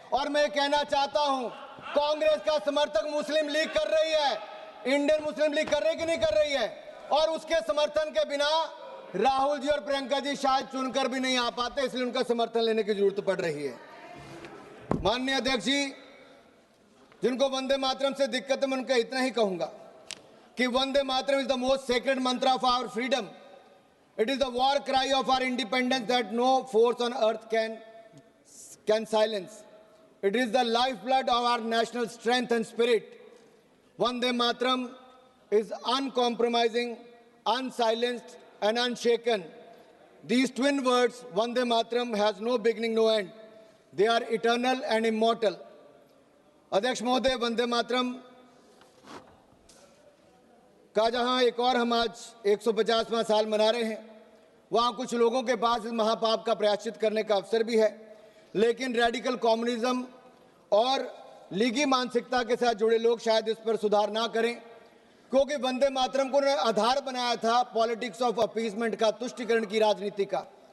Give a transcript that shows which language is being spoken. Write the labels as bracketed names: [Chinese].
[Hindi] और मैं कहना चाहता हूं, कांग्रेस का समर्थक मुस्लिम लीग कर रही है, इंडियन मुस्लिम लीग कर रही कि नहीं कर रही है, और उसके समर्थन के बिना राहुल जी और प्रियंका जी शायद चुनकर भी नहीं आ पाते, इसलिए उनका समर्थन लेने की जरूरत पड़ रही है। माननीय अध्यक्ष जी, जिनको वंदे मातरम से दिक्कत है, मैं उनका इतना ही कहूंगा कि Vande Mataram [English] Is the most sacred mantra of our freedom. It is the war cry of our independence that no force on earth can silence. It is the lifeblood of our national strength and spirit. Vande Mataram is uncompromising, unsilenced and unshaken. These twin words, Vande Mataram, has no beginning, no end. They are eternal and immortal. [Hindi] अध्यक्ष महोदय, वंदे मातरम का जहां एक और हम आज 150वां साल मना रहे हैं, वहां कुछ लोगों के पास इस महापाप का प्रायश्चित करने का अवसर भी है, लेकिन रेडिकल कम्युनिज्म और लीगी मानसिकता के साथ जुड़े लोग शायद इस पर सुधार ना करें, क्योंकि वंदे मातरम को उन्होंने आधार बनाया था [English] politics of appeasement [Hindi] का, तुष्टिकरण की राजनीति का।